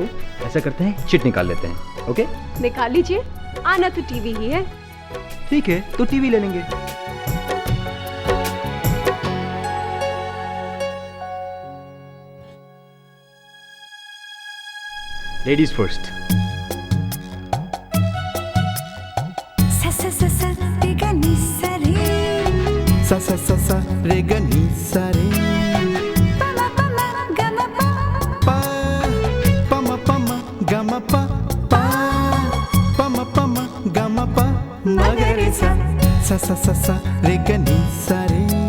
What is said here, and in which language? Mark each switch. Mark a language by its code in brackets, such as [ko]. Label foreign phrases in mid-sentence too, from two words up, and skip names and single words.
[hi] ऐसा करते हैं, चिट निकाल लेते हैं। ओके, निकाल लीजिए। आना तो टीवी ही है। ठीक है, तो टीवी ले लेंगे। [en] ladies first. सा सा सा सा रे ग नी सा रे पा प म ग म प पा प म ग म प म ग रे सा सा सा सा सा रे ग नी सा रे